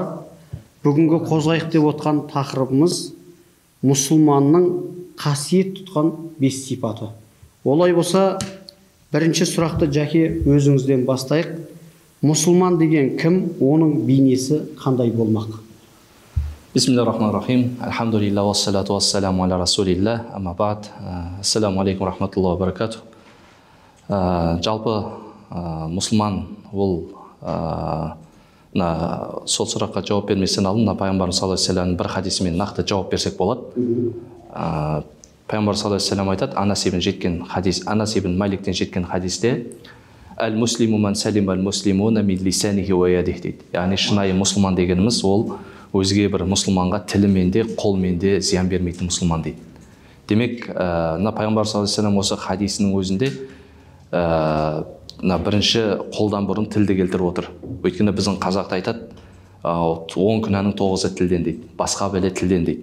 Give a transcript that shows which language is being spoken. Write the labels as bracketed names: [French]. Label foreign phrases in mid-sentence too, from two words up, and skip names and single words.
[Kazakh] Бүгінгі қозғайық деп отқан тақырыбымыз мұсылманның қасиет тұтқан 5 сипаты. Олай болса, бірінші сұрақты Жәке өзіңізден бастайық. Мұсылман деген кім, оның бейнесі қандай болмақ? [Arabic] بسم الله الرحمن الرحيم. الحمد لله والصلاة والسلام على رسول الله أما بعد. السلام عليكم ورحمة الله وبركاته. [Kazakh] Жалпы мұсылман ол сол сұраққа жауап берместен алдын пайғамбарымыз [Arabic] صلى الله عليه وسلم [Kazakh] бір хадисімен нақты жауап берсек болады. Пайғамбар [Arabic] صلى الله عليه وسلم [Kazakh] айтады, Анас ибн Маликтен жеткен хадисте: [Arabic] "المسلم من سلم المسلمون من لسانه ويده" [Kazakh] дейді. Яғни шынайы мұсылман дегеніміз ол өзге бір мұсылманға тілімен де, қолмен де зиян бермейтін мұсылман дейді. Демек, пайғамбар [Arabic] صلى الله عليه وسلم [Kazakh] осы хадисінің өзінде бірінші қолдан бұрын тілді келтіріп отыр. Өйткені біздің қазақта айтады, 10 күнәнің 9-ы тілден дейді, басқа бәле тілден дейді.